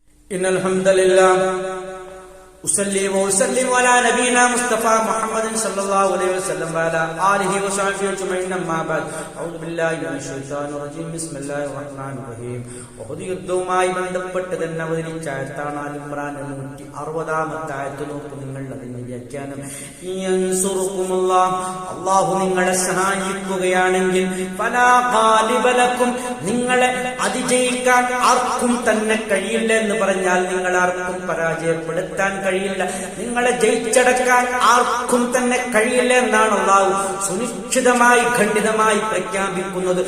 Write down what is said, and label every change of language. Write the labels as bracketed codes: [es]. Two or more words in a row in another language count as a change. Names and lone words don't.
[ar] إن الحمد لله أصلي وأسلم على نبينا مصطفى محمد صلى الله عليه وسلم وعلى آله وصحبه أجمعين أما بعد أعوذ بالله من الشيطان الرجيم بسم الله الرحمن الرحيم [ml] യുദ്ധവുമായി ബന്ധപ്പെട്ട് തന്നെ അവതരിച്ച ആയത്താണ് ആൽ ഇംറാൻ 160-ാമത്തെ ആയത്ത്. നോക്കൂ നിങ്ങൾ അതിന്റെ വ്യാഖ്യാനം. അല്ലാഹു നിങ്ങളെ സഹായിക്കുകയാണെങ്കിൽ [ar] فلا غالب لكم, [ml] നിങ്ങളെ അതിജയിക്കാൻ ആർക്കും തന്നെ കഴിയില്ല എന്ന് പറഞ്ഞാൽ നിങ്ങൾ ആർക്കും പരാജയപ്പെടുത്താൻ കഴിയില്ല, നിങ്ങളെ ജയിച്ചടക്കാൻ ആർക്കും തന്നെ കഴിയില്ല എന്നാണ് അല്ലാഹു സുനിശ്ചിതമായി ഖണ്ഡിതമായി പ്രഖ്യാപിക്കുന്നത്.